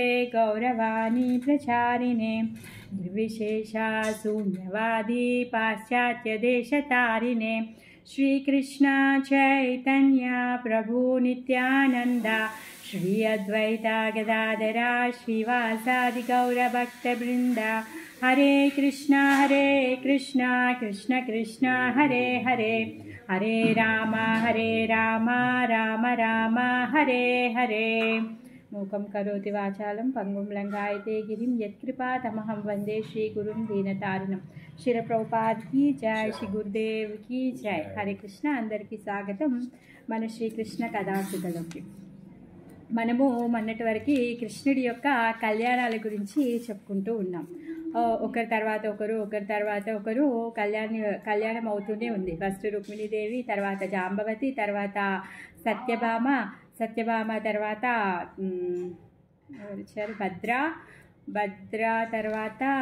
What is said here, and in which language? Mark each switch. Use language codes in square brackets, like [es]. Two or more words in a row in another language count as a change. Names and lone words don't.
[sa] गौरवाणी प्रचारिणे निर्विशेषा शून्यवादी पाश्चात्यदेशतारिणे श्रीकृष्ण चैतन्य प्रभु नित्यानंद श्री अद्वैता गदाधरा श्रीवासादि गौरभक्तवृंद हरे कृष्ण कृष्ण कृष्ण हरे हरे हरे राम राम राम हरे हरे मूकं करोति वाचालं पंगुं लंघयते गिरिं यत्कृपातमहं वंदे श्रीगुरुं दीनतारिणं। [hi] श्री प्रभुपाद की जय, श्री गुरुदेव की जय। [sa] हरे कृष्ण। [te] అందరికీ స్వాగతం మన శ్రీకృష్ణ కథాసుధలోకి। మనము మొన్నటి వరకు కృష్ణుడి యొక్క కళ్యాణాల గురించి చెప్పుకుంటూ ఉన్నాం. ఒకరి తర్వాత ఒకరు కళ్యాణం అవుతూనే ఉంది. ఫస్ట్ రుక్మిణీదేవి, తర్వాత జాంబవతి, తర్వాత సత్యభామ తర్వాత వచ్చారు భద్ర తర్వాత